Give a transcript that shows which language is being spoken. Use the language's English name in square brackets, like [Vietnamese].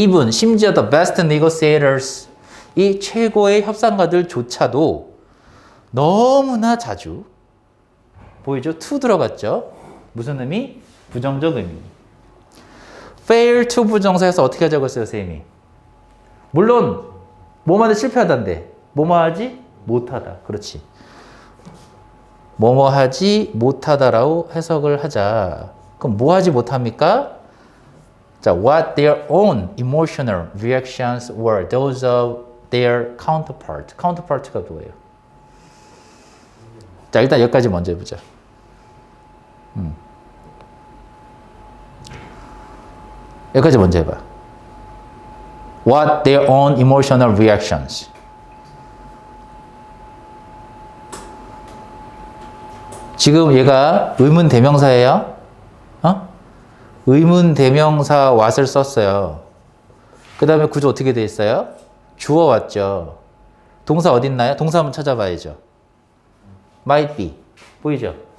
[Korean] 심지어 the best negotiators, 이 최고의 협상가들조차도 너무나 자주 보이죠? to 들어갔죠? 무슨 의미? 부정적 의미. fail to 부정사에서 어떻게 하자고 했어요, 선생님이? 물론 뭐뭐하다 실패하다인데 뭐뭐하지 못하다. 그렇지. 뭐뭐하지 못하다라고 해석을 하자. 그럼 뭐하지 못합니까? [English] 자, what their own emotional reactions were those of their counterpart. [Korean] counterpart가 뭐예요? 자, 일단 여기까지 먼저 해보자. 여기까지 먼저 해봐. [English] What their own emotional reactions. [Korean] 지금 얘가 의문 대명사예요. 의문 대명사 what을 썼어요. 그 다음에 구조 어떻게 돼 있어요? 주어 왔죠. 동사 어디 있나요? 동사 한번 찾아봐야죠. might be. 보이죠?